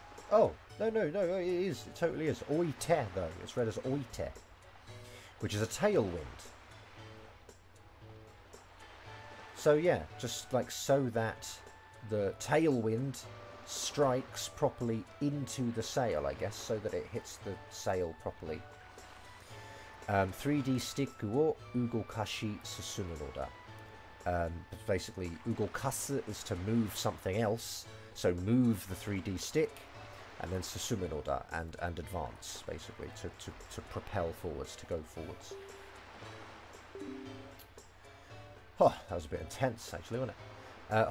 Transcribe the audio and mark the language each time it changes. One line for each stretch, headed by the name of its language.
English: Oh, no, it is. It totally is.
Japanese: Oi te,
English: though. It's read as
Japanese: oi te,
English: which is a tailwind. So, yeah, just like so that the tailwind strikes properly into the sail, I guess, so that it hits the sail properly.
Japanese: 3D スティックを動かし進むのだ.
English: Basically, ugokasu is to move something else. So move the 3D stick, and then
Japanese: susumu no da,
English: and advance, basically, to propel forwards, to go forwards. Oh, that was a bit intense, actually, wasn't it?